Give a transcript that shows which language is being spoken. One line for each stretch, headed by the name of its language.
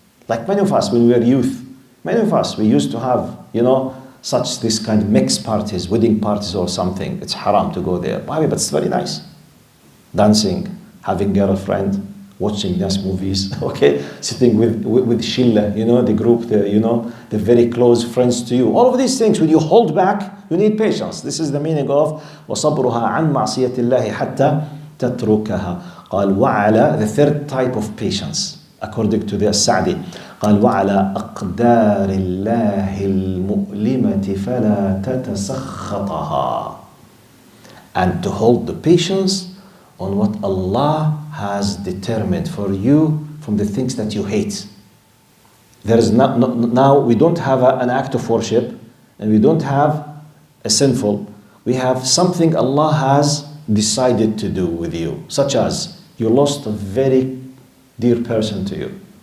English: Like many of us when we were youth, many of us, we used to have, you know, this kind of mixed parties, wedding parties or something. It's haram to go there, but it's very nice. Dancing, having girlfriend, watching nice movies, okay? Sitting with shilla, you know, the group, the very close friends to you. All of these things, when you hold back, you need patience. This is the meaning of
Arabic: وَصَبْرُهَا عَنْ مَعْصِيَةِ اللَّهِ حَتَّى تَتْرُكَهَا. قال وعلى,
English: the third type of patience, according to the Sa'di.
Arabic: قال وعلى أقدار الله المؤلمة فلا تتسخطها.
English: And to hold the patience on what Allah has determined for you from the things that you hate. There is now we don't have an act of worship, and we don't have a sinful. We have something Allah has decided to do with you, such as you lost a very dear person to you.